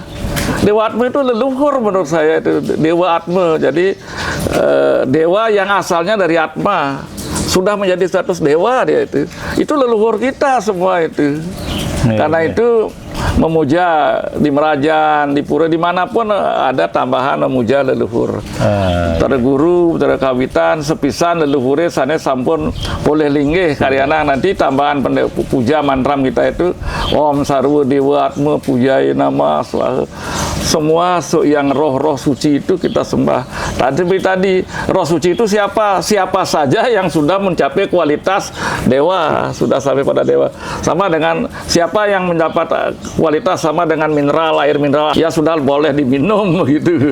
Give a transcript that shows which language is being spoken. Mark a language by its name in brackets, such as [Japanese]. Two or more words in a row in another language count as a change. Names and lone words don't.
[Indonesian] Dewa Atma itu leluhur menurut saya, itu Dewa Atma. Jadi dewa yang asalnya dari Atma sudah menjadi status dewa dia itu. Itu leluhur kita semua itu. Karena itu memuja di Merajan, di Pura, dimanapun ada tambahan memuja leluhur. [Balinese] Tara guru, tara kawitan, sepisan leluhure sana sampun boleh linggih karyana [Indonesian] nanti tambahan puja mantram kita itu [Sanskrit] Om Sarwa Dewa Atma Pujaya Nama Swaha. [Indonesian] Semua yang roh-roh suci itu kita sembah. Tadi roh suci itu siapa? Siapa saja yang sudah mencapai kualitas dewa, sudah sampai pada dewa. Sama dengan siapa yang mendapat kualitas sama dengan mineral, air mineral, ya sudah boleh diminum begitu.